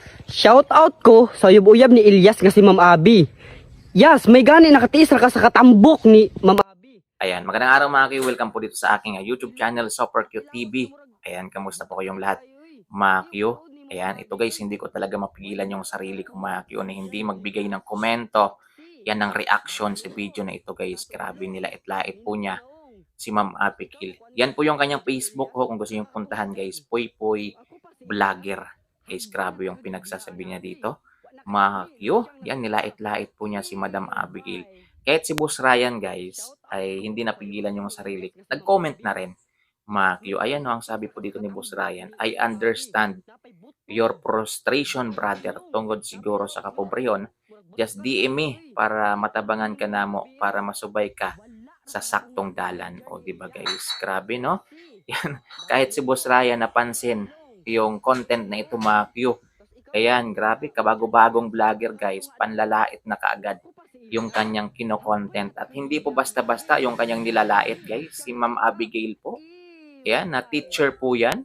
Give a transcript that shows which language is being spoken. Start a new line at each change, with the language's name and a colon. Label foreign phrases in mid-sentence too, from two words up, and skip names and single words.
Cebuano: Shout out ko sa uyab-uyab ni Ilyas nga si Ma'am Abi. Yes, may gani nakatiis ra ka sa katambok ni Ma'am Abi.
Filipino: Ayan, magandang araw mga Q. Welcome po dito sa aking YouTube channel, Super Q TV. Ayan, kamusta po kayong lahat mga Q? Ayan, ito guys, hindi ko talaga mapigilan yung sarili kong mga Q na hindi magbigay ng komento. Yan ang reaction sa video na ito guys. Grabe nila itlait po niya si Ma'am Apikil. Yan po yung kanyang Facebook ho kung gusto yung puntahan guys. Poy Poy Vlogger. Guys, grabe yung pinagsasabi niya dito. Mga Q, yan nilait-lait po niya si Madam Abigail. Kahit si Boss Ryan guys ay hindi napigilan yung sarili. Nag-comment na rin. Mga Q, ayan no, ang sabi po dito ni Boss Ryan,
English: I understand your frustration brother
Cebuano: tungkol siguro sa kapobrehon.
English: Just DM me
Cebuano: para matabangan ka na mo para masubay ka sa saktong dalan.
Filipino: O di ba guys, grabe no? Yan, kahit si Boss Ryan napansin yung content na ito mga Q. Ayan, grabe, kabago-bagong vlogger guys, panlalait na kaagad yung kanyang kino-content. At hindi po basta-basta yung kanyang nilalait guys, si Ma'am Abigail po. Ayan, na teacher po yan.